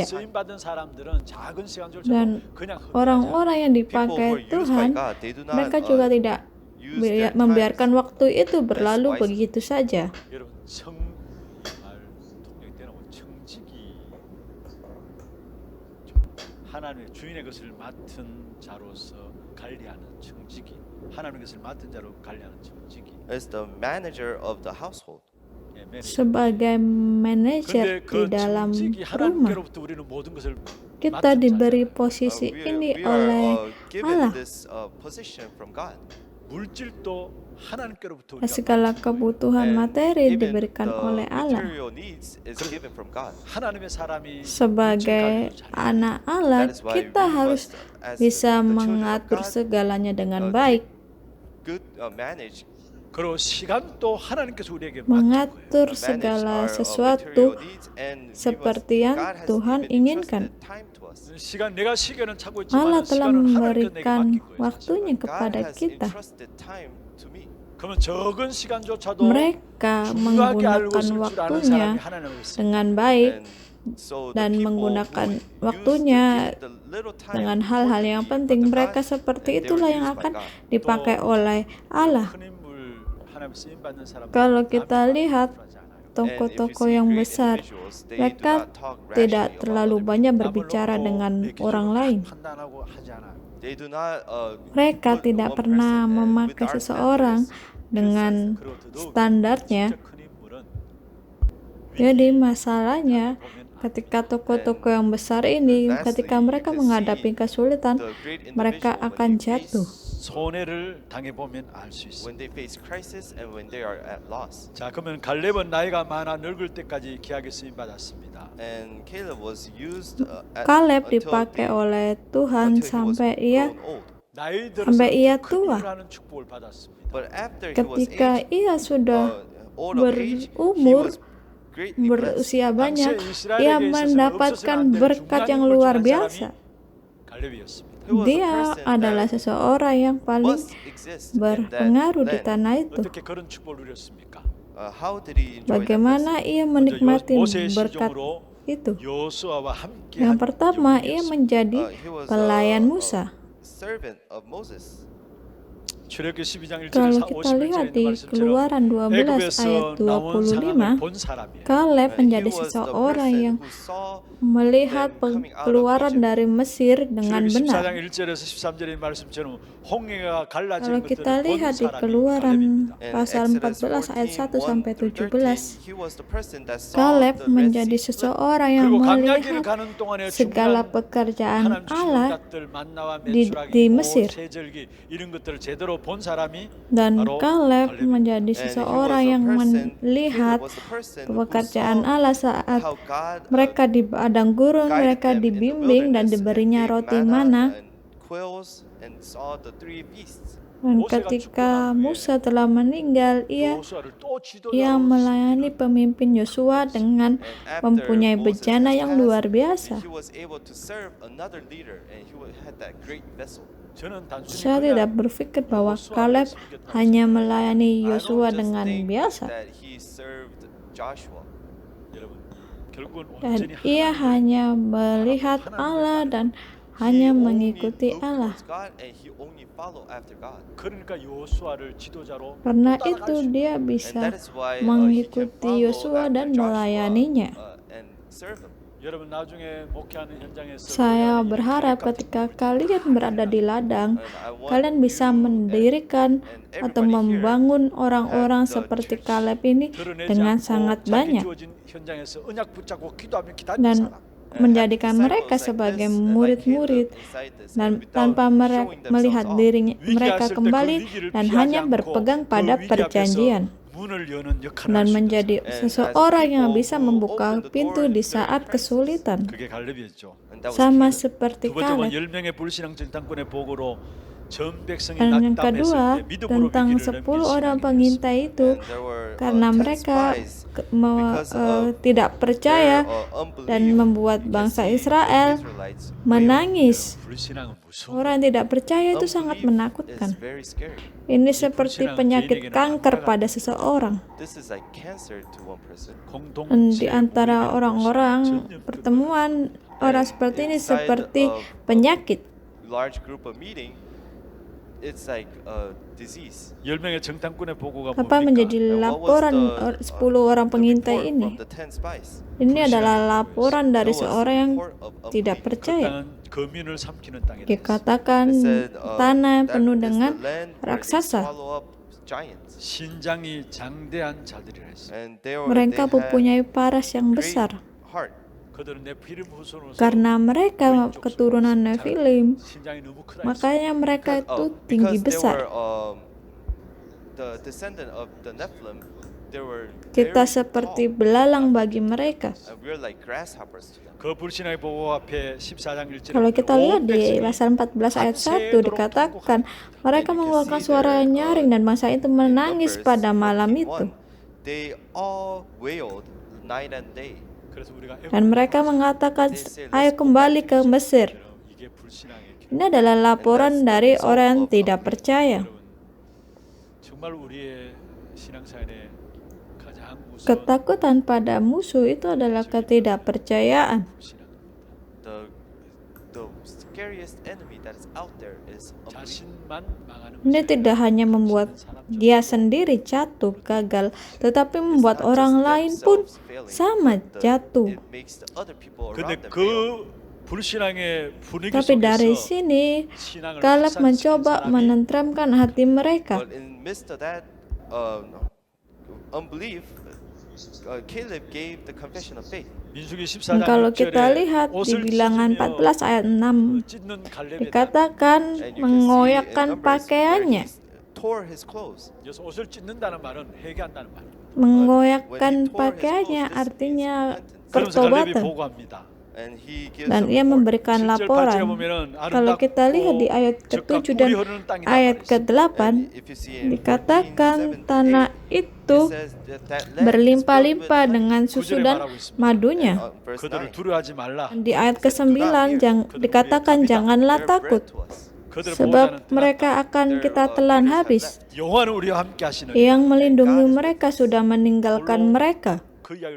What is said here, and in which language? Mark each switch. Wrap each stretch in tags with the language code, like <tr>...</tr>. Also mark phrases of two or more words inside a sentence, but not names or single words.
<ko>하나님으로 쓰임 받은 사람들은 작은 시간조차도</ko> <id>Dan</id> <ko>그냥</ko> <id>orang-orang yang</id> <en>People who are</en> <id>dipakai</id> <en>used by</en> <id>Tuhan,</id> <en>God, they do not</en> <id>mereka juga tidak</id> <en>use their</en> <id>membiarkan</id> <en>times.</en> <id>waktu itu berlalu</id> <en>wisely.</en> <id>begitu saja.</id> <ko>여러분 말 통역이 되는 건 청직이 하나님의 주인의 것을 맡은 자로서 관리하는 청직이 하나님의 것을 맡은 자로 관리하는 청직이</ko> <en>As the manager of the household.</en> <ko>예, 매니저.</ko> <id>Sebagai manajer</id> <ko>근데</ko> <id>di</id> <ko>그</ko> <id>dalam</id> <ko>청직이</ko> <id>rumah,</id> <ko>하나님께로부터 우리는 모든 것을</ko> <id>kita</id> <ko>맡은</ko> <id>diberi</id> <ko>자잖아요.</ko> <id>posisi ini</id> <en>We</en> <id>oleh</id> <en>are given</en> <id>Allah.</id> <en>this position from God.</en> <ko>물질도 하나님께로부터</ko> <id>Dan</id> <ko>우리가</ko> <id>segala kebutuhan</id> <en>And</en> <id>materi</id> <en>even</en> <id>diberikan</id> <en>the</en> <id>oleh Allah.</id> <en>material needs is given from God.</en> <ko>하나님의 사람이</ko> <id>Sebagai</id> <ko>물질 관리를 잘해야 돼요.</ko> <id>anak Allah,</id> <en>That is why</en> <id>kita</id> <en>we</en> <id>harus</id> <en>must, as</en> <id>bisa</id> <en>the children of</en> <id>mengatur</id> <en>God,</en> <id>segalanya dengan uh, baik,</id> <en>good manage</en> <ko>그리고 시간도 하나님께서 우리에게 맡은 거예요.</ko> <id>mengatur</id> <en>manage</en> <id>segala</id> <en>our</en> <id>sesuatu</id> <en>material needs, and</en> <id>seperti yang</id> <en>God has</en> <id>Tuhan</id> <en>even</en> <id>inginkan.</id> <en>entrusted time to us.</en> <ko>시간 내가 시계는 차고</ko> <id>Allah</id> <ko>있지만</ko> <id>telah</id> <ko>시간은 하나님께서 내게</ko> <id>memberikan</id> <ko>맡긴 거예요. 사실은.</ko> <id>waktunya</id> <en>God</en> <id>kepada</id> <en>has</en> <id>kita.</id> <en>entrusted time to me.</en> <ko>그러면 적은 시간조차도</ko> <id>Mereka</id> <ko>중요하게 알고</ko> <id>menggunakan</id> <ko>있을 줄 아는</ko> <id>waktunya</id> <ko>사람이 하나님을 있어요.</ko> <id>dengan baik</id> <en>And so the</en> <id>dan</id> <en>people</en> <id>menggunakan</id> <en>who use</en> <id>waktunya</id> <en>the little time</en> <id>dengan hal-hal yang</id> <en>for</en> <id>penting,</id> <en>God,</en> <id>mereka seperti</id> <en>and they</en> <id>itulah</id> <en>were</en> <id>yang</id> <en>used by</en> <id>akan</id> <en>God.</en> <id>dipakai oleh Allah.</id> <ko>큰 인물 하나님 쓰임 받는 사람</ko> <id>Kalau kita lihat</id> <en>And if you</en> <id>tokoh-tokoh</id> <en>see</en> <id>yang</id> <en>great</en> <id>besar,</id> <en>individuals, they do</en> <id>mereka</id> <en>not talk</en> <id>tidak</id> <en>rashly</en> <id>terlalu</id> <en>about other</en> <id>banyak</id> <en>people.</en> <id>berbicara dengan orang lain.</id> <ko>판단하고 하지 않아요.</ko> <en>They do not,</en> <id>Mereka</id> <en>put</en> <id>tidak</id> <en>one</en> <id>pernah</id> <en>person and</en> <id>memakai</id> <en>with our</en> <id>seseorang</id> <en>standards.</en> <id>dengan</id> <ko>그리고 더더욱</ko> <id>standarnya.</id> <ko>진짜 큰 인물은</ko> <id>Jadi masalahnya</id> <ko>보면</ko> <id>ketika tokoh-tokoh yang besar ini, ketika mereka menghadapi kesulitan,</id> <en>The great</en> <id>mereka</id> <en>individual,</en> <id>akan</id> <en>when they face-</en> <id>jatuh.</id> <ko>손해를 당해 보면 알 수 있어요.</ko> <en>when they face crisis and when they are at loss.</en> <ko>자, 그러면 갈렙은 나이가 많아 늙을 때까지 기하게 쓰임 받았습니다.</ko> <en>And Caleb was used</en> <id>Kaleb</id> <en>until</en> <id>dipakai</id> <en>they-</en> <id>oleh Tuhan</id> <en>until he was</en> <id>sampai ia</id> <en>grown old.</en> <ko>나이</ko> <id>sampai ia</id> <ko>들어서 큰</ko> <id>tua.</id> <ko>일을 하는 축복을 받았습니다.</ko> <en>But after he was</en> <id>ketika</id> <en>aged,</en> <id>ia sudah</id> <en>old of age, he</en> <id>berumur,</id> <en>was greatly blessed.</en> <id>berusia banyak,</id> <ko>당시에 이스라엘에게</ko> <id>ia</id> <ko>있어서는</ko> <id>mendapatkan</id> <ko>없어서는 안 되는</ko> <id>berkat</id> <ko>중요한</ko> <id>yang</id> <ko>인물 중</ko> <id>luar</id> <ko>한</ko> <id>biasa.</id> <ko>사람이 갈렙이었습니다.</ko> <en>He was a</en> <id>Dia</id> <en>person</en> <id>adalah</id> <en>that</en> <id>seseorang yang paling</id> <en>must exist in that</en> <id>berpengaruh di</id> <en>land.</en> <id>tanah itu.</id> <ko>어떻게 그런 축복을 누렸습니까?</ko> <en>How did he enjoy that</en> <id>Bagaimana ia menikmati</id> <ko>모세의</ko> <id>berkat</id> <ko>시종으로</ko> <id>itu?</id> <ko>여호수아와 함께</ko> <id>Yang</id> <ko>한</ko> <id>pertama, ia</id> <ko>영웅이었습니다.</ko> <id>menjadi</id> <en>He was</en> <id>pelayan</id> <en>a</en> <id>Musa.</id> <en>servant of Moses.</en> <ko>출애굽기 12장 1절에</ko> <id>Kalau kita</id> <ko>50절에</ko> <id>lihat</id> <ko>있는</ko> <id>di</id> <ko>말씀처럼</ko> <id>Keluaran 12 ayat</id> <ko>애굽에서 나온 상황을</ko> <id>25,</id> <ko>본 사람이에요.</ko> <id>Kaleb</id> <en>And he</en> <id>menjadi</id> <en>was the</en> <id>seseorang</id> <en>person</en> <id>yang</id> <en>who saw</en> <id>melihat</id> <en>them coming out of</en> <id>keluaran</id> <en>Egypt.</en> <id>dari Mesir dengan</id> <ko>출애굽기</ko> <id>benar.</id> <ko>14장 1절에서 13절의 말씀처럼 홍해가 갈라진</ko> <id>Kalau kita</id> <ko>것들을 본</ko> <id>lihat di</id> <ko>사람이</ko> <id>Keluaran</id> <ko>갈렙입니다.</ko> <en>And</en> <id>pasal</id> <en>Exodus</en> <id>14 ayat 1 sampai 14, 17,</id> <en>he was the person that saw</en> <id>Kaleb</id> <en>the Red</en> <id>menjadi</id> <en>Sea split.</en> <id>seseorang yang</id> <ko>그리고 광야길을</ko> <id>melihat</id> <ko>가는 동안에</ko> <id>segala</id> <ko>중요한</ko> <id>pekerjaan</id> <ko>하나님 주신</ko> <id>Allah</id> <ko>것들 만나와</ko> <id>di</id> <ko>메추라기,</ko> <id>Mesir.</id> <ko>세절기 이런 것들을 제대로 본 사람이</ko> <id>dan</id> <ko>바로</ko> <id>Kaleb</id> <ko>갈렙입니다.</ko> <id>menjadi</id> <en>And he was</en> <id>seseorang</id> <en>the</en> <id>yang</id> <en>person-</en> <id>melihat</id> <en>Caleb was the person who</en> <id>pekerjaan</id> <en>saw</en> <id>Allah saat</id> <en>how God,</en> <id>mereka di padang gurun,</id> <en>guided</en> <id>mereka</id> <en>them in the</en> <id>dibimbing dan</id> <en>wilderness and</en> <id>diberinya</id> <en>gave</en> <id>roti</id> <en>manna</en> <id>mana,</id> <en>and quails and saw the three beasts.</en> <id>Dan ketika Musa telah meninggal, ia</id> <ko>여호수아를 또 지도자로</ko> <id>melayani pemimpin Yosua dengan</id> <en>And after</en> <id>mempunyai</id> <en>Moses</en> <id>bejana</id> <en>has</en> <id>yang</id> <en>passed,</en> <id>luar biasa.</id> <en>he was able to serve another leader, and he had that great vessel.</en> <ko>저는 단순히</ko> <id>Saya tidak berpikir bahwa Kaleb hanya melayani</id> <en>I</en> <id>Yosua</id> <en>don't just</en> <id>dengan</id> <en>think</en> <id>biasa,</id> <en>that he served Joshua.</en> <ko>여러분 결국은</ko> <id>dan</id> <ko>온전히</ko> <id>ia hanya melihat Allah dan hanya</id> <en>He only</en> <id>mengikuti</id> <en>looked</en> <id>Allah.</id> <en>towards God, and he only followed after God.</en> <ko>그러니까 여호수아를 지도자로</ko> <id>Karena</id> <ko>또 따라갈</ko> <id>itu</id> <ko>수</ko> <id>dia</id> <en>And</en> <id>bisa</id> <en>that is why he can</en> <id>mengikuti</id> <en>follow</en> <id>Yosua</id> <en>after</en> <id>dan</id> <en>Joshua,</en> <id>melayaninya.</id> <en>and serve him.</en> <ko>여러분 나중에 목회하는 현장에서</ko> <id>Saya</id> <ko>우리가 이</ko> <id>berharap</id> <ko>계획 같은</ko> <id>ketika kalian berada di ladang,</id> <en>And I want</en> <id>kalian bisa</id> <en>you</en> <id>mendirikan</id> <en>and</en> <id>atau</id> <en>everybody here</en> <id>membangun orang-orang</id> <en>have the</en> <id>seperti</id> <en>church</en> <id>Kaleb ini</id> <ko>드러내지</ko> <id>dengan</id> <ko>않고</ko> <id>sangat</id> <ko>자기</ko> <id>banyak</id> <ko>주어진 현장에서 언약 붙잡고 기도하며 기다리는</ko> <id>dan</id> <ko>사람.</ko> <id>menjadikan mereka sebagai murid-murid dan tanpa melihat diri mereka kembali dan hanya berpegang pada perjanjian</id> <ko>문을 여는 역할을</ko> <id>dan</id> <ko>할 수 있는</ko> <id>menjadi seseorang yang bisa membuka pintu di saat kesulitan.</id> <ko>그게 갈렙이었죠.</ko> <id>Sama seperti</id> <ko>두 번째 건</ko> <id>Kaleb.</id> <ko>10명의 불신앙 정탐꾼의 보고로 전 백성이</ko> <id>Dan yang</id> <ko>낙담했을</ko> <id>kedua,</id> <ko>때 믿음으로</ko> <id>tentang</id> <ko>위기를</ko> <id>10</id> <ko>넘긴</ko> <id>orang</id> <ko>신앙이었습니다.</ko> <id>pengintai itu, karena mereka tidak percaya dan membuat bangsa Israel menangis.</id> <ko>불신앙은 무서운</ko> <id>Orang yang tidak percaya itu sangat menakutkan. Ini seperti penyakit kanker pada seseorang.</id> <ko>공동</ko> <id>Dan di antara orang-orang pertemuan, orang seperti ini seperti penyakit.</id> <en>large group of meeting, it's like a disease.</en> <ko>10명의 정탐꾼의 보고가</ko> <id>Apa</id> <ko>뭡니까?</ko> <id>menjadi laporan 10 orang pengintai ini?</id> <en>From the 10 spies.</en> <id>Ini adalah laporan dari</id> <en>That was</en> <id>seorang yang</id> <en>report of</en> <id>tidak</id> <en>unbelief.</en> <ko>그</ko> <id>percaya.</id> <ko>땅은 거민을 삼키는 땅이다.</ko> <id>Dikatakan</id> <en>It said,</en> <id>tanah yang</id> <en>that</en> <id>penuh</id> <en>is</en> <id>dengan</id> <en>the land where it</en> <id>raksasa.</id> <en>swallow up giants.</en> <ko>신장이 장대한 자들이라 했어요.</ko> <en>And they were,</en> <id>Mereka</id> <en>they had</en> <id>mempunyai paras yang</id> <en>great</en> <id>besar.</id> <en>heart.</en> <ko>그들은 네피림 후손으로서</ko> <id>Karena mereka keturunan Nephilim,</id> <ko>신장이 너무 크다.</ko> <id>makanya mereka itu</id> <en>Because</en> <id>tinggi</id> <en>they</en> <id>besar.</id> <en>were the descendant of the Nephilim, they were</en> <id>Kita</id> <en>very</en> <id>seperti</id> <en>tall.</en> <id>belalang bagi mereka.</id> <en>And we're like grasshoppers to them.</en> <ko>그 불신앙의 보고 앞에 14장 1절에</ko> <id>Kalau kita lihat di pasal 14 ayat 1 dikatakan, mereka mengeluarkan suara nyaring dan bangsa itu menangis pada malam itu.</id> <en>They all wailed night and day.</en> <ko>그래서 우리가</ko> <id>Dan mereka mengatakan, ayo kembali ke Mesir.</id> <ko>이게 불신앙의</ko> <id>Ini adalah laporan dari orang yang tidak percaya.</id> <ko>여러분 정말 우리의 신앙생활에 가장 우선</ko> <id>Ketakutan pada musuh itu adalah ketidakpercayaan.</id> <en>The scariest enemy that is out there is unbelief.</en> <ko>자신만 망하는</ko> <id>Ini tidak hanya membuat dia sendiri jatuh, gagal, tetapi membuat orang lain pun sama jatuh.</id> <en>It makes the other people</en> <ko>근데</ko> <en>around them fail.</en> <ko>그 불신앙의 분위기</ko> <id>Tapi dari</id> <ko>속에서</ko> <id>sini,</id> <ko>신앙을</ko> <id>Kaleb</id> <ko>확산시킨</ko> <id>mencoba</id> <ko>사람이</ko> <id>menenteramkan hati mereka.</id> <en>But in the midst of that unbelief, Caleb gave the confession of faith.</en> <ko>민수기</ko> <id>Dan</id> <ko>14장</ko> <id>kalau kita</id> <ko>6절에</ko> <id>lihat di</id> <ko>옷을</ko> <id>bilangan</id> <ko>찢으며</ko> <id>14 ayat 6,</id> <ko>찢는 갈렙에다</ko> <id>dikatakan</id> <en>And you can see in</en> <id>mengoyakkan</id> <en>Numbers where</en> <id>pakaiannya.</id> <en>he tore his clothes.</en> <ko>여기서 옷을 찢는다는 말은 회개한다는 말.</ko> <id>Mengoyakkan pakaiannya artinya</id> <ko>그러면서 갈렙이</ko> <id>pertobatan.</id> <ko>보고합니다.</ko> <en>And he gives</en> <id>Dan</id> <en>a</en> <id>ia</id> <en>report.</en> <id>memberikan</id> <ko>7절 8절에</ko> <id>laporan.</id> <ko>보면은</ko> <id>Kalau kita lihat di ayat</id> <ko>적과</ko> <id>ke-7</id> <ko>꿀이</ko> <id>dan</id> <ko>흐르는 땅이다</ko> <id>ayat</id> <ko>말했어요.</ko> <id>ke-8,</id> <en>And if you see in</en> <id>dikatakan</id> <en>14, 7,</en> <id>tanah 8, itu</id> <en>it says that land is</en> <id>berlimpah-limpah</id> <en>filled with</en> <id>dengan</id> <en>honey.</en> <id>susu</id> <ko>구절에</ko> <id>dan</id> <ko>말하고 있습니다.</ko> <id>madunya.</id> <en>Verse</en> <ko>그들을 9. 두려워하지 말라.</ko> <id>Dan di ayat ke-9 dikatakan janganlah</id> <en>They're</en> <id>takut,</id> <en>bread to us.</en> <ko>그들을</ko> <id>sebab</id> <ko>보호자는</ko> <id>mereka akan kita telan habis.</id> <ko>여호와는 우리와 함께 하시는</ko> <id>Yang melindungi mereka sudah meninggalkan mereka</id> <ko>그 이야기를</ko>